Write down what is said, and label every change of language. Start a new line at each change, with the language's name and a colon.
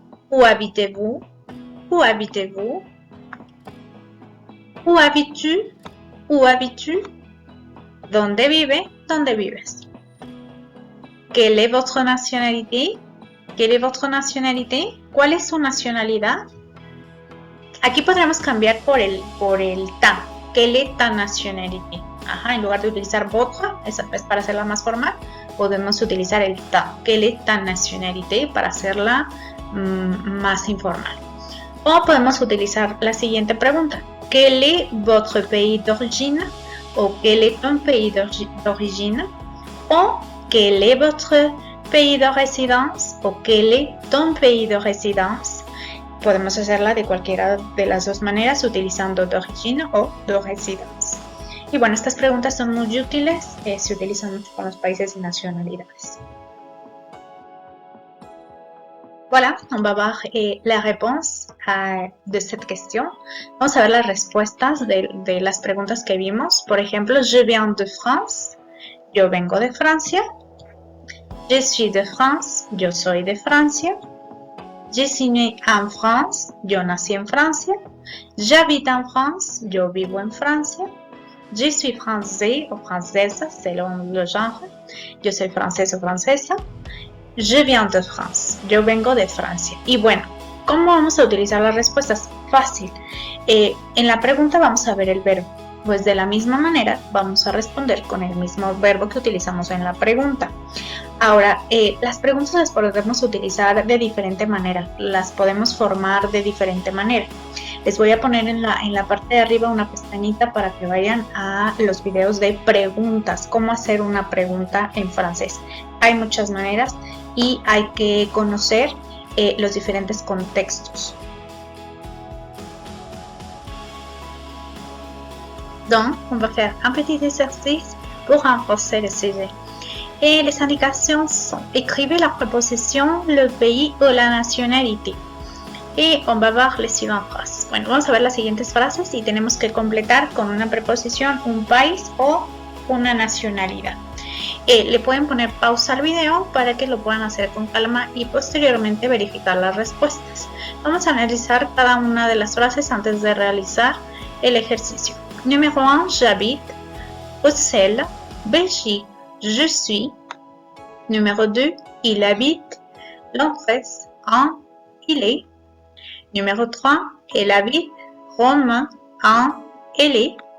French: Où habitez-vous? Où habitez-vous? Où habites-tu? Où habites-tu?
Spanish: ¿Dónde vive? ¿Dónde vives?
French: ¿Quelle est votre nationalité? ¿Quelle est votre nationalité?
Spanish: ¿Cuál es su nacionalidad? Aquí podríamos cambiar por el ta.
French: ¿Quelle est ta nationalité?
Spanish: Ajá, en lugar de utilizar votre, es para hacerla más formal, podemos utilizar el ta.
French: ¿Quelle est ta nationalité?
Spanish: Para hacerla más informal. O podemos utilizar la siguiente pregunta.
French: ¿Quel est votre pays d'origine? O quel est ton pays d'origine? O quel est votre pays de résidence? O quel est ton pays de résidence?
Spanish: Podemos hacerla de cualquiera de las dos maneras utilizando d'origine o de résidence. Y bueno, estas preguntas son muy útiles, se utilizan mucho con los países y nacionalidades.
French: Voilà, on va voir la réponse de cette question.
Spanish: Vamos a ver las respuestas de las preguntas que vimos. Por ejemplo,
French: je viens de France.
Spanish: Yo vengo de Francia.
French: Je suis de France.
Spanish: Yo soy de Francia.
French: Je suis né en France.
Spanish: Yo nací en Francia.
French: J'habite en France.
Spanish: Yo vivo en Francia.
French: Je suis français
Spanish: o francesa,
French: selon le genre.
Spanish: Yo soy francés o francesa.
French: Je viens de France.
Spanish: Yo vengo de Francia. Y bueno, ¿cómo vamos a utilizar las respuestas? Fácil. En la pregunta vamos a ver el verbo. Pues de la misma manera vamos a responder con el mismo verbo que utilizamos en la pregunta. Ahora, las preguntas las podemos utilizar de diferente manera. Las podemos formar de diferente manera. Les voy a poner en la parte de arriba una pestañita para que vayan a los videos de preguntas. Cómo hacer una pregunta en francés. Hay muchas maneras y hay que conocer los diferentes contextos.
French: Donc, on va faire un petit exercice pour renforcer le sujet. Et les indications sont: écrivez la préposition, le pays ou la nationalité. Y on va voir les siguientes phrases.
Spanish: Bueno, vamos a ver las siguientes frases y tenemos que completar con una preposición, un país o una nacionalidad. Le pueden poner pausa al video para que lo puedan hacer con calma y posteriormente verificar las respuestas. Vamos a analizar cada una de las frases antes de realizar el ejercicio.
French: Numéro 1, j'habite Bruxelles, Belgique, je suis. Numéro 2, il habite Londres, en, il est. Numéro 3, elle habite Rome, en, elle est.